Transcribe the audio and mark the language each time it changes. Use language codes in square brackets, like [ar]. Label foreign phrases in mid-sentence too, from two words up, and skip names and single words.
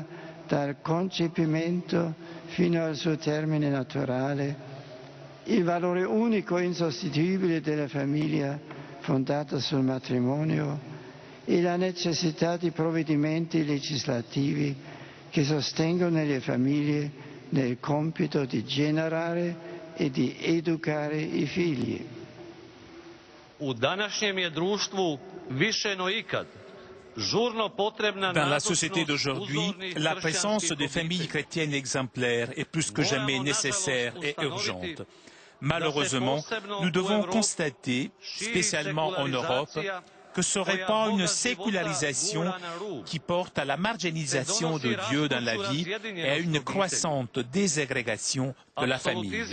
[it] dal concepimento fino al suo termine naturale, il valore unico e insostituibile della famiglia fondata sul matrimonio e la necessità di provvedimenti legislativi che sostengono le famiglie nel compito di generare e di educare i figli. [hr] U današnjem je društvu više no ikad žurno potrebna [fr] Dans la société d'aujourd'hui, la présence des familles chrétiennes exemplaires est plus que jamais nécessaire et urgente. Malheureusement, nous devons constater, spécialement en Europe, que ce répand une sécularisation qui porte à la marginalisation de Dieu dans la vie et à une croissante désagrégation de la famille.